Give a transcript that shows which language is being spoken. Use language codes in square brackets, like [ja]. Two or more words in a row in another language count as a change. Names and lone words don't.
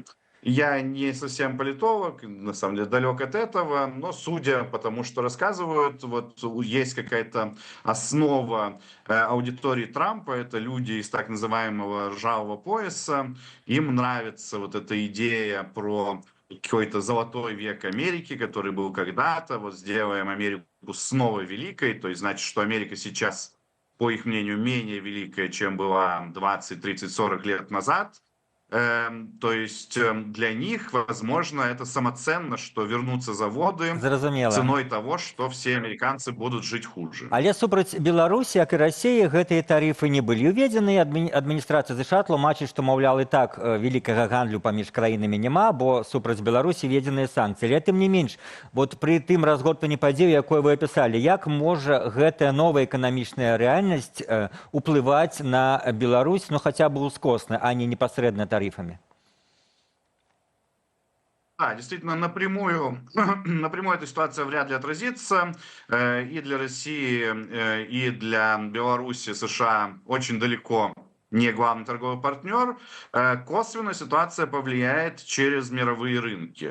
[ru] Я не совсем политолог, на самом деле далек от этого, но судя по тому, что рассказывают, есть какая-то основа аудитории Трампа, это люди из так называемого ржавого пояса, им нравится эта идея про какой-то золотой век Америки, который был когда-то, сделаем Америку снова великой, то есть значит, что Америка сейчас, по их мнению, менее великая, чем была 20, 30, 40 лет назад. То есть для них, возможно, это самоценно, что вернутся заводы [be] Зразумела. [ru] ценой того, что все американцы будут жить хуже. [be] Але супраць Беларусі, як і Расіі, гэтыя тарыфы не былі ўведзены. Адміністрацыя ЗША тлумачыць, што, маўляў, і так вялікага гандлю паміж краінамі няма, бо супраць Беларусі введзеныя санкцыі. Але тым не менш, пры тым разгортванні падзею, якое вы апісалі, як можа гэтая новая эканамічная рэальнасць уплываць на Беларусь, хаця б ускосна, а не непасрэдна тарифами? [ru] Да, действительно, напрямую эта ситуация вряд ли отразится. И для России, и для Беларуси США очень далеко не главный торговый партнер. Косвенно ситуация повлияет через мировые рынки.